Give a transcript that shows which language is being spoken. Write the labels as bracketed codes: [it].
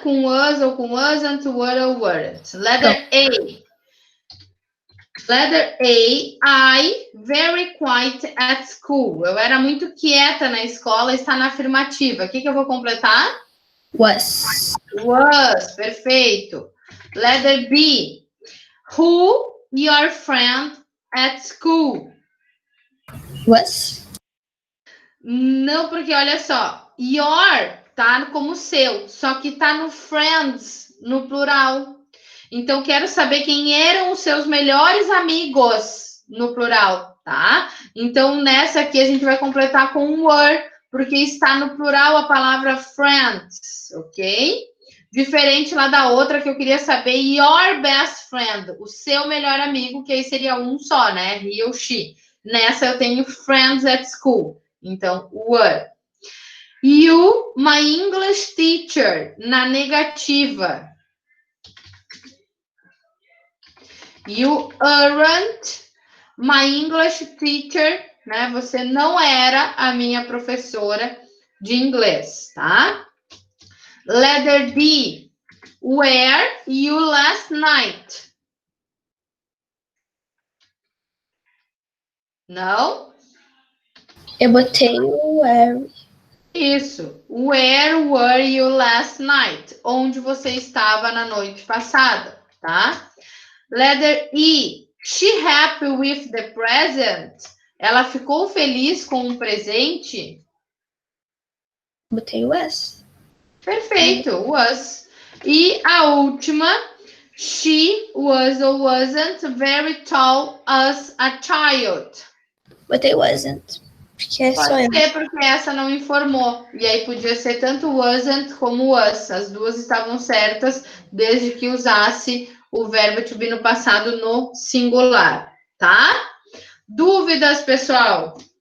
[pt] Com was ou com wasn't, were ou weren't. Letter A. [en] Letter A, I very quiet at school. [pt] Eu era muito quieta na escola, está na afirmativa. O que eu vou completar? [en] Was. Was, perfeito. Letter B. Who your friend at school? Was. [pt] Não, porque olha só, your tá como seu, só que tá no friends, no plural. Então, quero saber quem eram os seus melhores amigos, no plural, tá? Então, nessa aqui, a gente vai completar com were, porque está no plural a palavra friends, ok? Diferente lá da outra que eu queria saber, your best friend, o seu melhor amigo, que aí seria um só, né? He ou she. Nessa eu tenho friends at school. Então, were. [en] You, my English teacher, na negativa. You aren't my English teacher, né? [pt] Você não era a minha professora de inglês, tá? [en] Letter D. Were you last night? [pt] Não? Eu botei o were. Isso. [en] Where were you last night? [pt] Onde você estava na noite passada, tá? [en] Letter E. She happy with the present? [pt] Ela ficou feliz com o presente? Botei was. Perfeito, was. E a última. [en] She was or wasn't very tall as a child. [pt] Botei wasn't. Porque é só eu. Pode ser porque essa não informou. E aí podia ser tanto wasn't como was. As duas estavam certas, desde que usasse o verbo to be no passado no singular, tá? Dúvidas, pessoal?